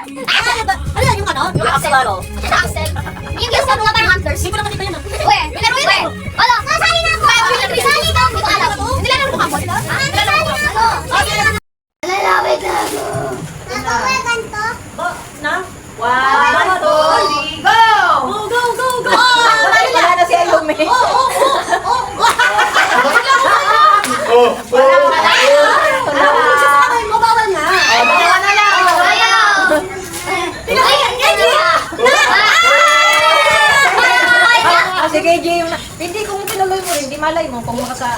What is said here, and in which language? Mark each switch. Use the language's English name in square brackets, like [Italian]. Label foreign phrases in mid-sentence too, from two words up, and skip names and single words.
[Filipino] Ano yan yung ano? Yung Axolotl. Axel. Yung gusto mo nga parang hunters. Hindi ko naman ito yun. Weh, pero yun. Wala, nasali na ako. Nasali na ako. Hindi ko alam. Hindi lang ako kapon. Nasali na ako. Lalawit na ako. Nakaway ganito. Na? [English] One, two, three, go! Go. [Filipino] Wala na si Ayumi. Oh, Ay, mabawal na. Dalawa na lang. Sige, Jay, hindi kung tinuloy mo rin, di malay mo kung makasa...